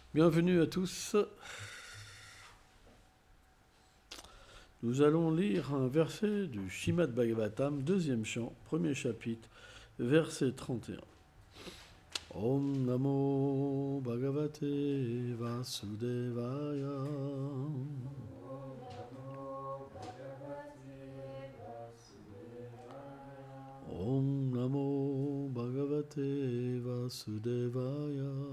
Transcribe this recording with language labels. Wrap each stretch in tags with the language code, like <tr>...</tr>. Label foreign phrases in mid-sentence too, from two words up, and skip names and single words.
<fr>Bienvenue à tous. Nous allons lire un verset du Srimad Bhagavatam, deuxième chant, premier chapitre, verset 31.</fr> <sa>Om Namo Bhagavate Vasudevaya. Om Namo Bhagavate Vasudevaya.</sa>